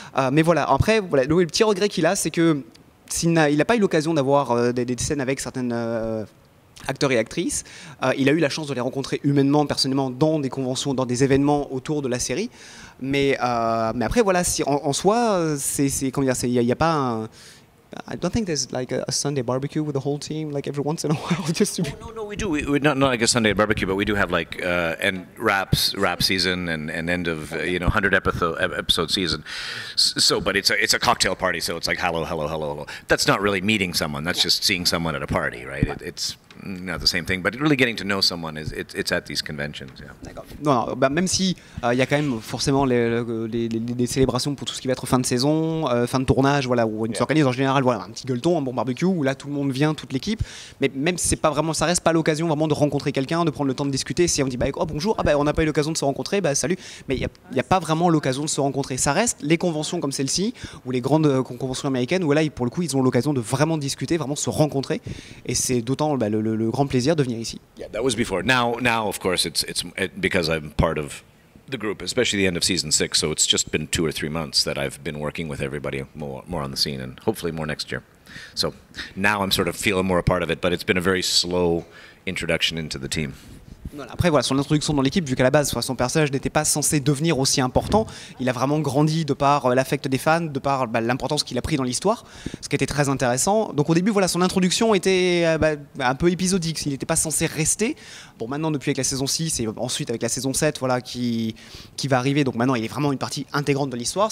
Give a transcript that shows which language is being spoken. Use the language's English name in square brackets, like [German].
[French] Mais voilà, après, voilà, le petit regret qu'il a, c'est que il n'a pas eu l'occasion d'avoir des scènes avec certaines acteurs et actrices. Il a eu la chance de les rencontrer humainement, personnellement, dans des conventions, dans des événements autour de la série. Mais après, voilà, en soi, comment dire, il n'y a pas un... [English] I don't think there's like a Sunday barbecue with the whole team, like every once in a while, just to be... No, we do. We not like a Sunday barbecue, but we do have like end rap season and end of 100 episode season. So, but it's a cocktail party, so it's like hello. That's not really meeting someone. That's just seeing someone at a party, right? It's not the same thing, but really getting to know someone it's at these conventions. Yeah. [French] D'accord. Non, bah, même si il y a quand même forcément des célébrations pour tout ce qui va être fin de saison, fin de tournage, voilà, où on s'organise en général, voilà, un petit gueuleton, un bon barbecue, où là tout le monde vient, toute l'équipe. Mais même si c'est pas vraiment, ça reste pas l'occasion vraiment de rencontrer quelqu'un, de prendre le temps de discuter. Si on dit bah oh bonjour, bah on n'a pas eu l'occasion de se rencontrer, bah salut. Mais il y a pas vraiment l'occasion de se rencontrer. Ça reste les conventions comme celle-ci ou les grandes conventions américaines où là pour le coup ils ont l'occasion de vraiment discuter, vraiment se rencontrer. Et c'est d'autant le grand plaisir de venir ici. [English] Yeah, that was before. Now, of course, it's because I'm part of the group, especially the end of season 6. So it's just been 2 or 3 months that I've been working with everybody more on the scene, and hopefully more next year. So now I'm sort of feeling more a part of it, but it's been a very slow introduction into the team. [French] Après, voilà, son introduction dans l'équipe, vu qu'à la base, son personnage n'était pas censé devenir aussi important, il a vraiment grandi de par l'affect des fans, de par l'importance qu'il a pris dans l'histoire, ce qui était très intéressant. Donc au début, voilà, son introduction était un peu épisodique, il n'était pas censé rester. Bon, maintenant, depuis avec la saison 6 et ensuite avec la saison 7, voilà, qui va arriver, donc maintenant, il est vraiment une partie intégrante de l'histoire.